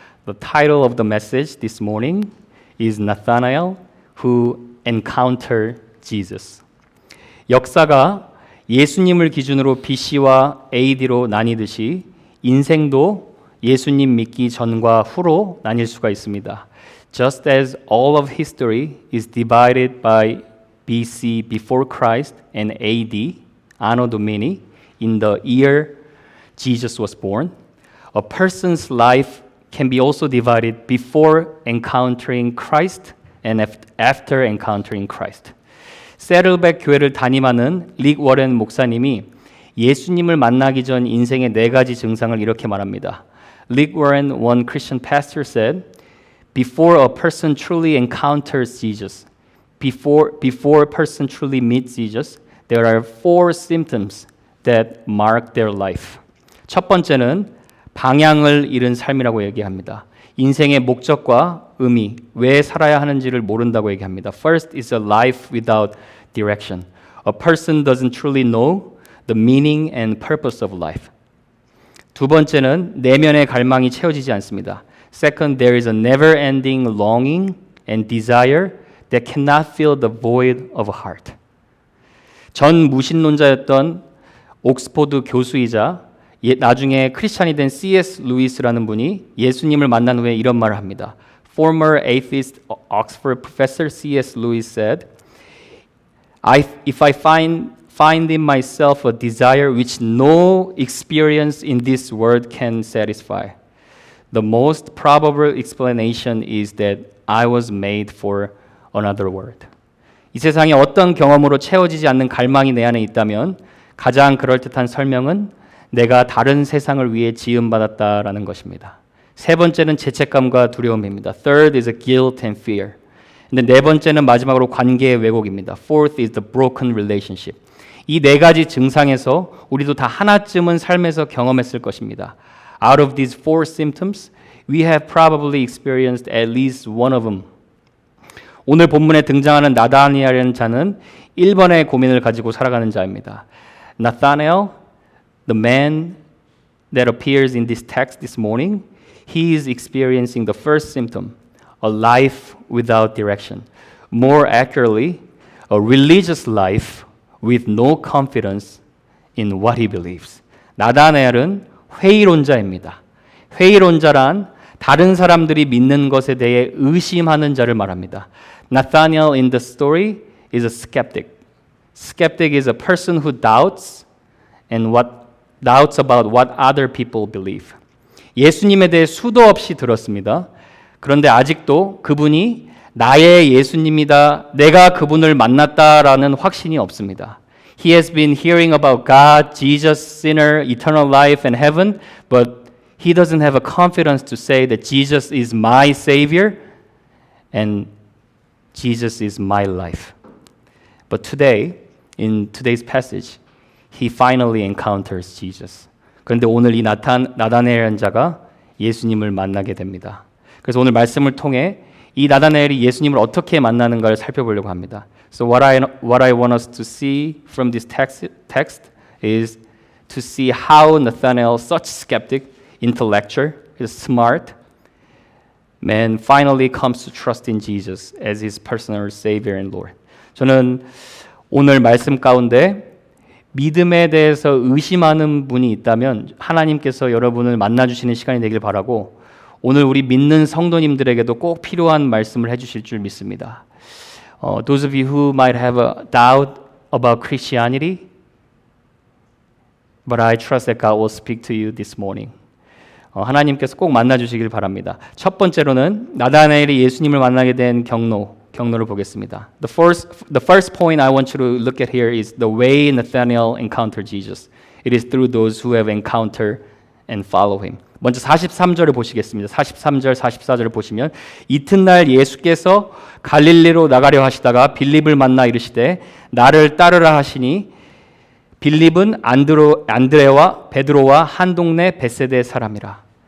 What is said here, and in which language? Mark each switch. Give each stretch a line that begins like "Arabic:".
English: The title of the message this morning is Nathanael who encountered Jesus.
Korean: 역사가 예수님을 기준으로 BC와 AD로 나뉘듯이 인생도 예수님 믿기 전과 후로 나뉠 수가 있습니다.
English: Just as all of history is divided by BC before Christ and AD, Anno Domini, in the year Jesus was born, a person's life can be also divided before encountering Christ and after encountering Christ.
Korean: 세를백 교회를 담임하는 릭 워렌 목사님이 예수님을 만나기 전 인생의 4가지 증상을 이렇게 말합니다.
English: Rick Warren, one Christian pastor, said, "Before a person truly encounters Jesus, before a person truly meets Jesus, there are 4 symptoms that mark their life."
Korean: 첫 번째는 방향을 잃은 삶이라고 얘기합니다. 인생의 목적과 의미, 왜 살아야 하는지를 모른다고 얘기합니다.
English: First is a life without direction. A person doesn't truly know the meaning and purpose of life.
Korean: 두 번째는 내면의 갈망이 채워지지 않습니다.
English: Second, there is a never-ending longing and desire that cannot fill the void of a heart.
Korean: 전 무신론자였던 옥스포드 교수이자 나중에 크리스찬이 된 C.S. 루이스라는 분이 예수님을 만난 후에 이런 말을 합니다.
English: Former atheist Oxford professor C.S. Lewis said, If I find in myself a desire which no experience in this world can satisfy, the most probable explanation is that I was made for another world.
Korean: 이 세상에 어떤 경험으로 채워지지 않는 갈망이 내 안에 있다면 가장 그럴듯한 설명은 내가 다른 세상을 위해 지음받았다라는 것입니다. 세 번째는 죄책감과 두려움입니다.
English: Third is a guilt and fear.
Korean: 근데 네 번째는 마지막으로 관계의 왜곡입니다.
English: Fourth is the broken relationship.
Korean: 이 4가지 증상에서 우리도 다 하나쯤은 삶에서 경험했을 것입니다.
English: Out of these 4 symptoms, we have probably experienced at least one of them.
Korean: 오늘 본문에 등장하는 나다니엘이라는 자는 1번의 고민을 가지고 살아가는 자입니다.
English: Nathanael, the man that appears in this text this morning, he is experiencing the first symptom, a life without direction. More accurately, a religious life with no confidence in what he believes.
Korean: 나다나엘은 회의론자입니다. 회의론자란 다른 사람들이 믿는 것에 대해 의심하는 자를 말합니다.
English: Nathanael in the story is a skeptic. Skeptic is a person who doubts about what other people believe.
Korean: 예수님에 대해 수도 없이 들었습니다. 그런데 아직도 그분이 나의 예수님이다, 내가 그분을 만났다라는 확신이 없습니다.
English: He has been hearing about God, Jesus, sinner, eternal life, and heaven, but he doesn't have a confidence to say that Jesus is my Savior and Jesus is my life. But today, in today's passage, he finally encounters Jesus.
Korean: 그런데 오늘 이 나다나엘이라는 자가 예수님을 만나게 됩니다. 그래서 오늘 말씀을 통해 이 나다나엘이 예수님을 어떻게 만나는가를 살펴보려고 합니다.
English: So what I want us to see from this text is to see how Nathanael, such skeptic, intellectual, is smart, man finally comes to trust in Jesus as his personal Savior and Lord.
Korean: 저는 오늘 말씀 가운데 믿음에 대해서 의심하는 분이 있다면 하나님께서 여러분을 만나주시는 시간이 되길 바라고 오늘 우리 믿는 성도님들에게도 꼭 필요한 말씀을 해주실 줄 믿습니다.
English: Those of you who might have a doubt about Christianity, but I trust that God will speak to you this morning.
Korean: 하나님께서 꼭 만나주시길 바랍니다. 첫 번째로는 나다나엘이 예수님을 만나게 된 경로를 보겠습니다.
English: The first point I want you to look at here is the way Nathanael encountered Jesus. It is through those who have encountered and follow him.
Korean: 먼저 43절을 보시겠습니다. 43절, 44절을 보시면 이튿날 예수께서 갈릴리로 나가려 하시다가 빌립을 만나 이르시되 나를 따르라 하시니 빌립은 안드레와 베드로와 한 동네 벳세대 사람이라.